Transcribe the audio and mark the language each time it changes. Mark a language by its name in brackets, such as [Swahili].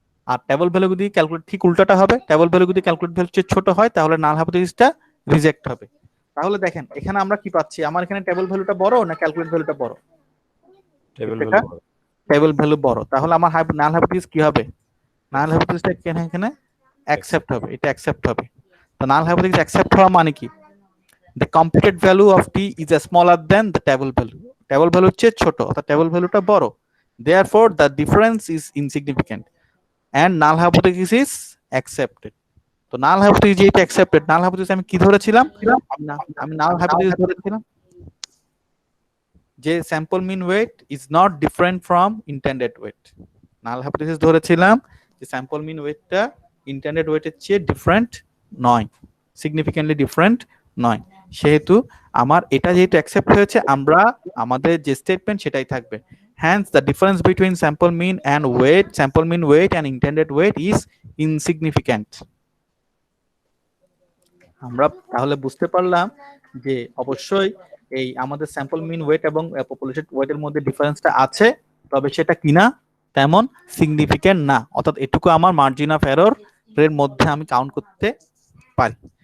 [Bangla] আর table value যদি calculate ঠিক উল্টাটা হবে, টেবল ভ্যালু যদি ক্যালকুলেট ভ্যালুর চেয়ে ছোট হয় তাহলে নাল হাইপোথিসিসটা রিজেক্ট হবে। তাহলে দেখেন এখানে আমরা কি পাচ্ছি, আমার এখানে টেবল ভ্যালুটা বড় না ক্যালকুলেট ভ্যালুটা বড়, টেবিল টেবল ভ্যালু বড়। তাহলে আমার নাল হাইপোথিসিস কি হবে, নাল হাইপোথিসিসটা এখানে অ্যাকসেপ্ট হবে, এটা অ্যাকসেপ্ট হবে। তো নাল হাইপোথিসিস অ্যাকসেপ্ট হওয়া মানে কি, [English] the computed value of t is smaller than the [Bangla] table value, table value চেয়ে ছোট অর্থাৎ table ভ্যালুটা বড়, [English] therefore the difference is insignificant and null hypothesis is accepted। তো null hypothesis যেটা accepted, [Bangla] null hypothesis আমি কি ধরেছিলাম, [English] আমি null hypothesis ধরেছিলাম যে sample mean weight is not different from intended weight। [Bangla] null hypothesis ধরেছিলাম যে sample mean weightটা intended weight এর চেয়ে ডিফারেন্ট নয়, significantly different নয়। সেহেতু আমার এটা যেহেতু অ্যাকসেপ্ট হয়েছে, আমরা আমাদের যে স্টেটমেন্ট সেটাই থাকবে। [English] hence the difference between sample mean and weight, sample mean weight and intended weight is insignificant। [Bangla] আমরা তাহলে বুঝতে পারলাম যে অবশ্যই এই আমাদের স্যাম্পল মিন ওয়েট এবং পপুলেশন ওয়েটের মধ্যে ডিফারেন্সটা আছে, তবে সেটা কিনা তেমন সিগনিফিকেন্ট না, অর্থাৎ এটুকু আমার মার্জিন অফ এরর এর মধ্যে আমি কাউন্ট করতে পারি।